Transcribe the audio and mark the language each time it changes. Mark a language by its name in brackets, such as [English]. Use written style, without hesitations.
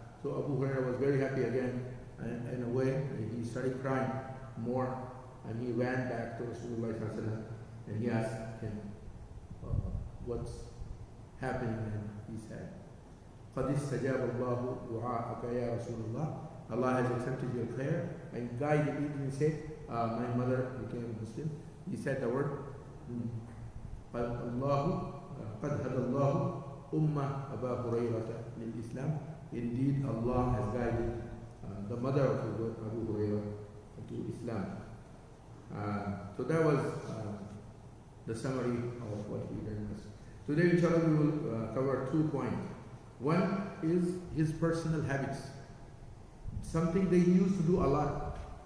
[English] So Abu Hurayrah was very happy again, and in a way, he started crying more, and he ran back to Rasulullah ﷺ, and he asked him, what's happening, and he said, [Arabic] قَدْ اسْتَجَابَ اللَّهُ دُعَاءَكَ يَا رَسُولَ اللَّهِ, [English] Allah has accepted your prayer and guided you. He said, my mother became a Muslim. He said the word, [Arabic] قَدْ هَدَى اللَّهُ أُمَّ أَبَا هُرَيْرَةَ لِلْإِسْلَامِ. [English] Indeed, Allah has guided the mother of Abu Hurayrah to Islam. So that was the summary of what we learned. Today, inshallah, we will cover 2 points. One is his personal habits, something that he used to do a lot.